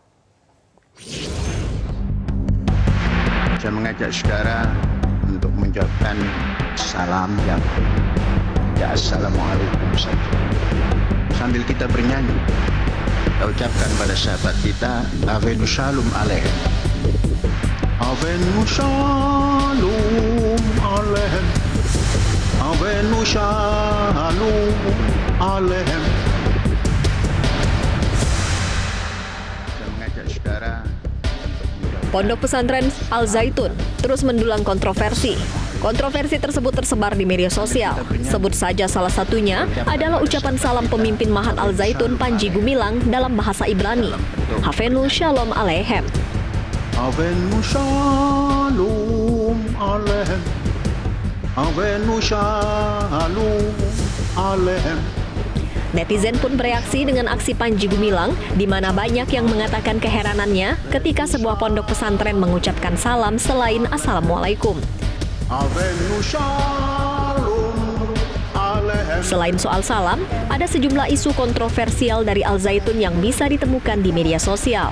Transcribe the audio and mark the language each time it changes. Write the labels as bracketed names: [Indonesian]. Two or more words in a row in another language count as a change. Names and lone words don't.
[Indonesian] Saya mengajak saudara untuk mengucapkan salam yang tidak assalamualaikum saja, sambil kita bernyanyi. Kita ucapkan pada sahabat kita [Hebrew] הבאנו שלום עליכם הבאנו שלום עליכם הבאנו שלום עליכם. [Indonesian] Saya mengajak saudara. Pondok Pesantren Al Zaitun terus mendulang kontroversi. Kontroversi tersebut tersebar di media sosial. Sebut saja salah satunya adalah ucapan salam pemimpin Mahat Al Zaitun Panji Gumilang dalam bahasa Ibrani, [Hebrew] הבאנו שלום עליכם. הבאנו שלום עליכם הבאנו שלום עליכם. [Indonesian] Netizen pun bereaksi dengan aksi Panji Gumilang, di mana banyak yang mengatakan keheranannya ketika sebuah pondok pesantren mengucapkan salam selain Assalamualaikum. Selain soal salam, ada sejumlah isu kontroversial dari Al Zaitun yang bisa ditemukan di media sosial.